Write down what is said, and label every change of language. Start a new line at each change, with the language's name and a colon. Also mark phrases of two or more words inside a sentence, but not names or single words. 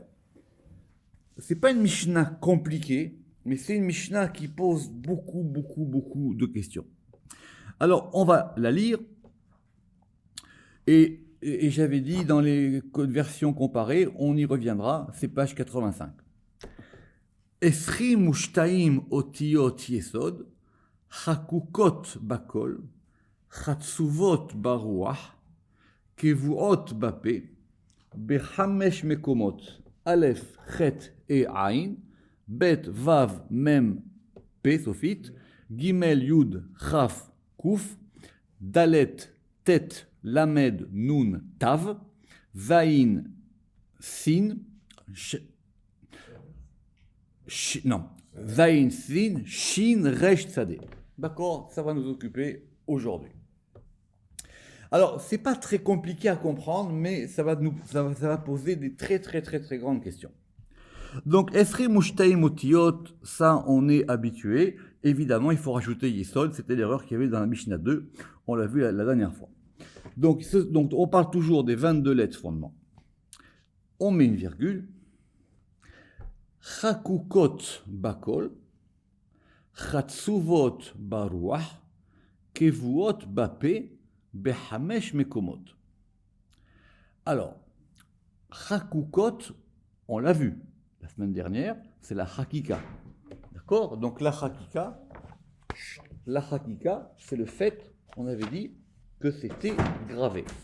French: C'est pas une Mishnah compliquée, mais c'est une Mishnah qui pose beaucoup de questions. Alors, on va la lire, et j'avais dit dans les versions comparées, on y reviendra, c'est page 85.
Hebrew: עשרים ושתים אותיות יסוד חקוקות בקול חצובות ברוח קבועות בפה בחמש מקומות אלף חית את עין בית וו מם פ סופית גימל יוד כף קוף דלת טית למד נון תו זין סין זין סין שין ריש צדי.
French: D'accord, ça va nous occuper aujourd'hui. Alors, c'est pas très compliqué à comprendre, mais ça va poser des très grandes questions. Donc,
Hebrew: עשרים ושתים אותיות,
French: ça on est habitué. Évidemment, il faut rajouter Yesod, c'était l'erreur qu'il y avait dans la Mishnah 2, on l'a vu la dernière fois. Donc, on parle toujours des 22 lettres fondements. On met une virgule.
Hebrew: חקוקות בקול חצובות ברוח קבועות בפה בחמש מקומות.
French: Alors, chakukot, on l'a vu la semaine dernière, c'est la chakika. D'accord? Donc la chakika, c'est le fait, on avait dit que c'était gravé.